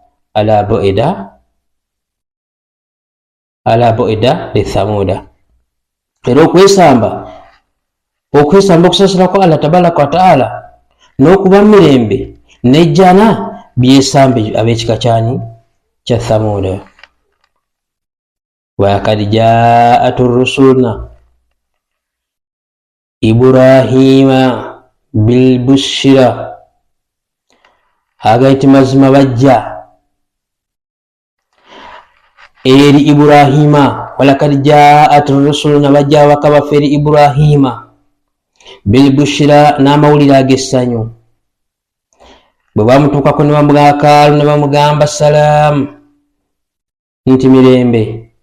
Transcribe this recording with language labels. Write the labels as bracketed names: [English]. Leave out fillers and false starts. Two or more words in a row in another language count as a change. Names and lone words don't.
[Arabic] ألا بعدا لثمود, [Ganda] era okwesamba okusasira kwa [Arabic] الله تبارك وتعالى [Ganda] n'okuba mirembe nejjana byesambe ab'ekika kyani kya thamuda. [Arabic] وقد جاءت رسلنا إبراهيم بالبشرى, [Ganda] agaiti mazima bajja eri Ibrahima. [Arabic] ولقد جاءت رسلنا, [Ganda] bajja bakabafa eri Ibrahima [Arabic] بالبشرى, [Ganda] n'amawulire ag'essanyu. bwe bamutuukako ne bamugakaalu ne bamugamba salaamu, nti mirembe.